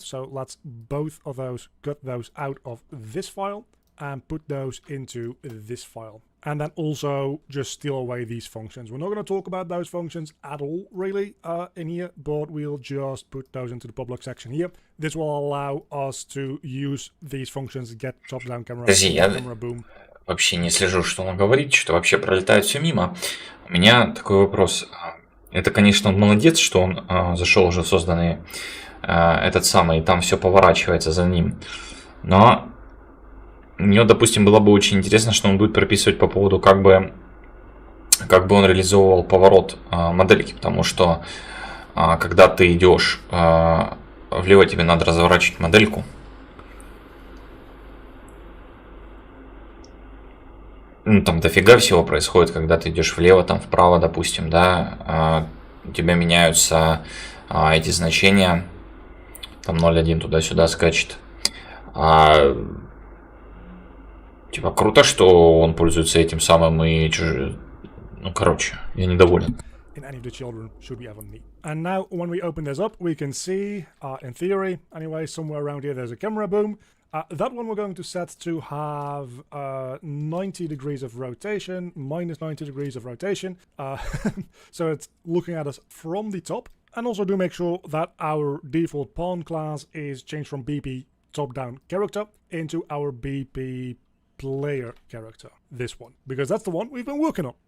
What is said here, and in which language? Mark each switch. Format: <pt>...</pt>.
<en>So let's both of those, cut those out of this file and put those into this file. And then also just steal away these functions. We're not going to talk about those functions at all, really, in here, but we'll just put those into the public section here. This will allow us to use these functions, get top-down camera, camera boom.</en> <ru>Вообще не слежу, что он говорит, что вообще пролетает все мимо. У меня такой вопрос. Это, конечно, он молодец, что он зашел уже в созданный этот самый, и там все поворачивается за ним. Но мне, допустим, было бы очень интересно, что он будет прописывать по поводу, как бы он реализовывал поворот модельки, потому что когда ты идешь влево, тебе надо разворачивать модельку. Ну, там дофига всего происходит, когда ты идешь влево, там вправо, допустим, да, у тебя меняются эти значения, там 0,1 туда-сюда скачет. Типа круто, что он пользуется этим самым и ну, короче, я недоволен.</ru> <en>In any of the children should we ever meet. And now when we open this up, we can see, in theory, anyway, somewhere around here there's a camera boom. That one we're going to set to have 90 degrees of rotation, minus 90 degrees of rotation. So it's looking at us from the top. And also do make sure that our default pawn class is changed from BP top-down character into our BP player character, this one, because that's the one we've been working on.</en>